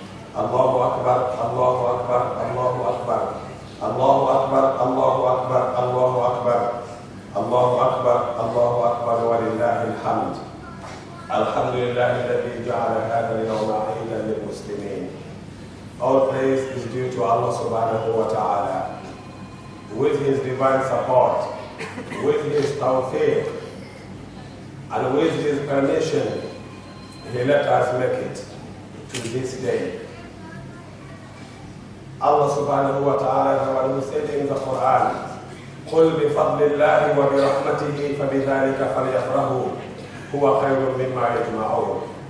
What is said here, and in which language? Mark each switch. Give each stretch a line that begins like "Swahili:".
Arabic: الله أكبر الله أكبر الله أكبر الله أكبر الله أكبر الله أكبر الله أكبر الله أكبر ولله الحمد. الحمد لله الذي جعل هذا اليوم عيدا للمسلمين.
English: All praise is due to Allah subhanahu wa ta'ala. With His divine support, with His tawfiq, and with His permission, He let us make it to this day. Allah subhanahu wa ta'ala said in the Quran,
Arabic: قُلْ بِفَضْلِ اللَّهِ وَبِرَحْمَتِهِ فَبِذَلِكَ فَلْيَفْرَحُوا هُوَ خَيْرٌ مِّمَّا يَجْمَعُونَ.